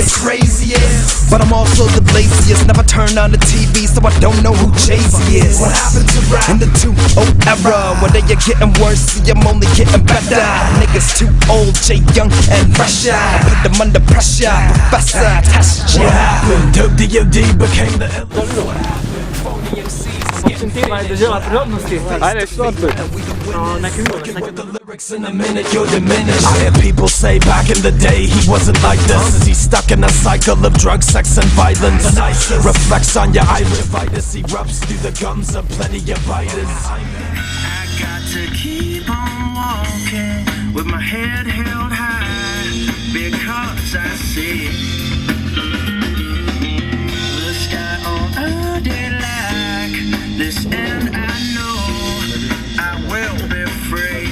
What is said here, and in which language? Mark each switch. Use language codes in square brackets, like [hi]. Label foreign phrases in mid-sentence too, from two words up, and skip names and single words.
[en] The craziest, but I'm also the laziest. Never turn on the TV, so I don't know who Jay-Z is. What happened to rap in the 2-0 era? Where they are getting worse, see I'm only getting better. Niggas too old, Jay Young and fresher. I put them under pressure, professor, test ya. What happened? Dope DOD became the [sl] Tine dežela prihodnosti. Ajde, štortuj. Neke [en] in a minute, you're diminished. I hear people say back in the day he wasn't like this. Is he stuck in a cycle of drugs, sex and violence? Reflects on your iriditis, erupts through the gums of plenty of biters. I got to keep on walking with my head held high, because I see the sky on a day like this, and I know I will be free.